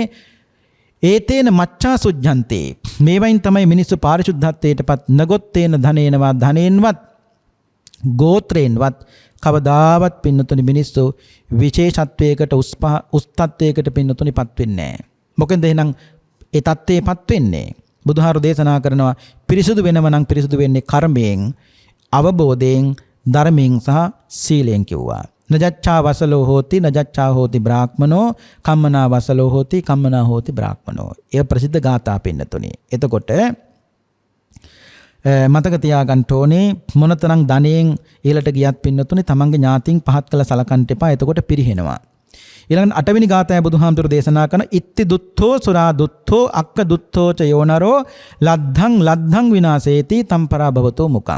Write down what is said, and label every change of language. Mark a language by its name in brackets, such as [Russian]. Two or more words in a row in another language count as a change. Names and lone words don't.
[Pali] ඒතේන මච්ඡා සුද්ධන්ති [Sinhala] මේවයින් තමයි මිනිස්සු පාරිශුද්ධත්වයටපත් [Pali] නගොත්තේන ධනේනවා [Sinhala] ධනෙන්වත් ගෝත්‍රයෙන්වත් කවදාවත් පින්නතුනි මිනිස්සු විශේෂත්වයකට උස්තත්වයකට පින්නතුනිපත් වෙන්නේ නැහැ. මොකෙන්ද එහෙනම් ඒ தත්ත්වයටපත් වෙන්නේ? බුදුහාරු දේශනා කරනවා පිරිසුදු වෙනව නම් පිරිසුදු වෙන්නේ කර්මයෙන්, අවබෝධයෙන්, ධර්මයෙන් සහ සීලයෙන් කිව්වා. [Pali] නජච්ඡා වසලෝ හෝති නජච්ඡා හෝති බ්‍රාහ්මනෝ [Sinhala] කම්මනා වසලෝ හෝති කම්මනා හෝති බ්‍රාහ්මනෝ. ඒ ප්‍රසිද්ධ ගාථා පින්නතුනි. එතකොට මතක තියාගන්න ඕනේ මොනතරම් ධනෙන් ඊළට ගියත් පින්නතුනේ තමන්ගේ ඥාතින් පහත් කළ සලකන්න එපා. එතකොට පිරිහෙනවා. ඊළඟ 8 වෙනි ගාථාය බුදුහාමුදුරු දේශනා කරන [Pali] ඉත්ති දුත්තෝ සුරා දුත්තෝ අක්ක දුත්තෝ ච යෝනරෝ ලද්ධං විනාශේති තම්පරා භවතෝ මුකං.